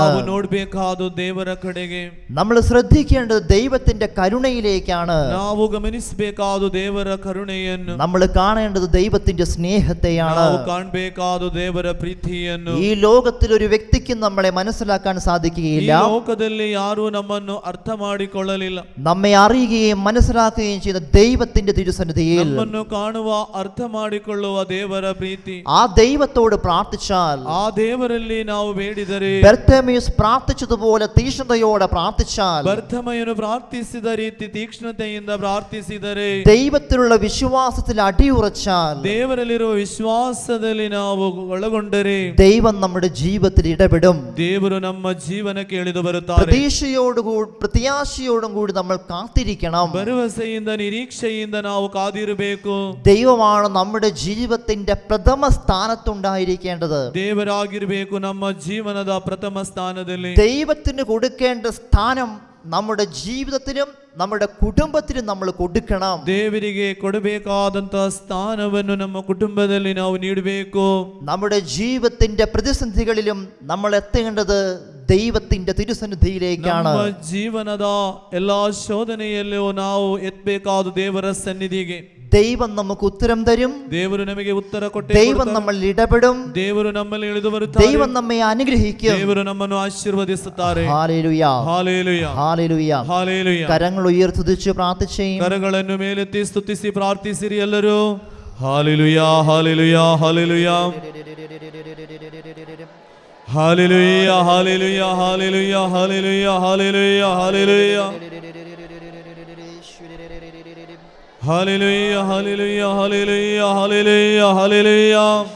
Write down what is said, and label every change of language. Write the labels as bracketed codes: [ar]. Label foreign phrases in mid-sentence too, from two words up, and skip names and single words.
[kn] ನಾವು ನೋಡಬೇಕಾದ ದೇವರ ಕಡೆಗೆ. [ml] നമ്മൾ ശ്രദ്ധിക്കേണ്ടത് ദൈവത്തിന്റെ കരുണയിലേക്കാണ്. [kn] ನಾವು ಗಮನಿಸಬೇಕಾದ ದೇವರ ಕರುಣೆಯನ್ನು. [ml] നമ്മൾ കാണേണ്ടത് ദൈവത്തിന്റെ സ്നേഹത്തെയാണ്. [kn] ನಾವು ಕಾಣಬೇಕಾದ ದೇವರ ಪ್ರೀತಿಯನ್ನು. [ml] ഈ ലോകത്തിൽ ഒരു വ്യക്തിക്കും നമ്മളെ മനസ്സിലാക്കാൻ [kn] ಈ [ml] സാധിക്കുകയില്ല. [kn] ಲೋಕದಲ್ಲಿ ಯಾರು ನಮ್ಮನ್ನು ಅರ್ಥ ಮಾಡಿಕೊಳ್ಳಲಿಲ್ಲ. [ml] നമ്മെ അറിയുകയും മനസ്സിലാക്കുകയും ചെയ്യുന്ന ദൈവത്തിന്റെ തിരുസന്നിധിയിൽ [kn] ನಮ್ಮನ್ನು ಕಾಣುವ ಅರ್ಥ ಮಾಡಿಕೊಳ್ಳುವ ದೇವರ ಪ್ರೀತಿ. [ml] ആ ദൈവത്തോട് പ്രാർത്ഥിച്ചാൽ, [kn] ಆ ದೇವರಲ್ಲಿ ನಾವು ಬೇಡಿದರೆ, [ml] ബർത്തമേയുസ് പ്രാർത്ഥിച്ചതുപോലെ തീക്ഷ്ണതയോടെ പ്രാർത്ഥിച്ചാൽ, [kn] ಭರ್ತಮಯನು ಪ್ರಾರ್ಥಿಸಿದ ರೀತಿ ತೀಕ್ಷ್ಣತೆಯಿಂದ ಪ್ರಾರ್ಥಿಸಿದರೆ, [ml] ദൈവത്തിലുള്ള വിശ്വാസത്തിൽ അടിയുറച്ചാൽ, [kn] ದೇವರಲ್ಲಿರುವ ವಿಶ್ವಾಸದಲ್ಲಿ ನಾವು ಒಳಗೊಂಡರೆ, [ml] ദൈവം നമ്മുടെ ജീവിതത്തിൽ ഇടപെടും. [kn] ದೇವರು ನಮ್ಮ ಜೀವನಕ್ಕೆ ಇಳಿದು ಬರುತ್ತಾರೆ. [ml] പ്രത്യാശയോടും കൂടി നമ്മൾ കാത്തിരിക്കണം. [kn] ಭರವಸೆಯಿಂದ ನಿರೀಕ್ಷೆಯಿಂದ ನಾವು ಕಾದಿರಬೇಕು. [ml] ദൈവമാണ് നമ്മുടെ ജീവിതത്തിന്റെ പ്രഥമ സ്ഥാനത്തുണ്ടായിരിക്കേണ്ടത്. [kn] ದೇವರಾಗಿರಬೇಕು ನಮ್ಮ ಜೀವನದ ಪ್ರಥಮ ಸ್ಥಾನದಲ್ಲಿ. [ml] ദൈവത്തിന് കൊടുക്കേണ്ട സ്ഥാനം നമ്മുടെ ജീവിതത്തിലും നമ്മുടെ കുടുംബത്തിലും നമ്മൾ കൊടുക്കണം. [kn] ದೇವರಿಗೆ ಕೊಡಬೇಕಾದಂತಹ ಸ್ಥಾನವನ್ನು ನಮ್ಮ ಕುಟುಂಬದಲ್ಲಿ ನಾವು ನೀಡಬೇಕು. [ml] നമ്മുടെ ജീവിതത്തിന്റെ പ്രതിസന്ധികളിലും നമ്മൾ എത്തേണ്ടത് ദൈവത്തിന്റെ തിരുസന്നിധിയിലേക്കാണ്. [kn] ನಮ್ಮ ಜೀವನದ ಎಲ್ಲಾ ಶೋಧನೆಯಲ್ಲೂ ನಾವು ಎತ್ತಬೇಕಾದ ದೇವರ ಸನ್ನಿಧಿಗೆ. [ml] ദൈവം നമുക്ക് ഉത്തരം തരും. [kn] ದೇವರು ನಮಗೆ ಉತ್ತರ ಕೊಟ್ಟೆ [ml] ദൈവം [kn] ಕೊಡುತ್ತಾರೆ. [ml] നമ്മൾ ഇടപെടും. [kn] ದೇವರು ನಮ್ಮಲ್ಲಿ ಇಳಿದು ಬರುತ್ತಾರೆ. [ml] ദൈവം നമ്മെ അനുഗ്രഹിക്കും. [kn] ದೇವರು ನಮ್ಮನ್ನು ಆಶೀರ್ವದಿಸುತ್ತಾರೆ. [ml] ഹല്ലേലൂയ, [kn] ಹಾಲೆಲೂಯ, [ml] ഹല്ലേലൂയ. [kn] ಹಾಲೆಲೂಯ. [ml] കരങ്ങൾ ഉയർത്തുതിച്ച് പ്രാർത്ഥിച്ചേ. [kn] ಕರಗಳನ್ನು ಮೇಲೆತ್ತಿ ಸ್ತುತಿಸಿ ಪ್ರಾರ್ಥಿಸಿರಿ ಎಲ್ಲರೂ. ಹಾಲೆಲೂಯ, ಹಾಲೆಲೂಯ, ಹಾಲೆಲೂಯ. ಹಾಲೆಲೂಯ, ಹಾಲೆಲೂಯ, ಹಾಲೆಲೂಯ, ಹಾಲೆಲೂಯ, ಹಾಲೆಲೂಯ, ಹಾಲೆಲೂಯ. [en] Hallelujah, hallelujah, hallelujah, hallelujah, hallelujah.